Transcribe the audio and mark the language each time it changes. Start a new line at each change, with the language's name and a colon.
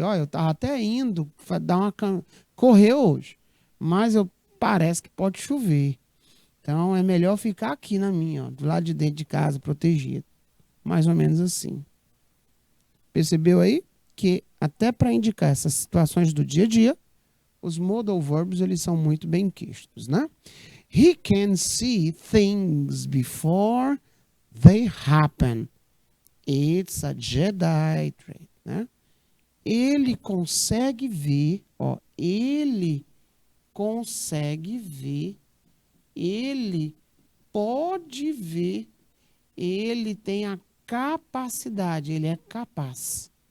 Portuguese: Ó, eu tava até indo dar correr hoje, mas parece que pode chover. Então é melhor ficar aqui na minha, ó, do lado de dentro de casa, protegido. Mais ou menos assim. Percebeu aí que até para indicar essas situações do dia a dia, os modal verbs eles são muito bem quistos, né?
English: He can see things before they happen. It's a Jedi trait, né?
Portuguese: Ele consegue ver, ó, ele consegue ver, ele pode ver, ele tem a capacidade, ele é capaz.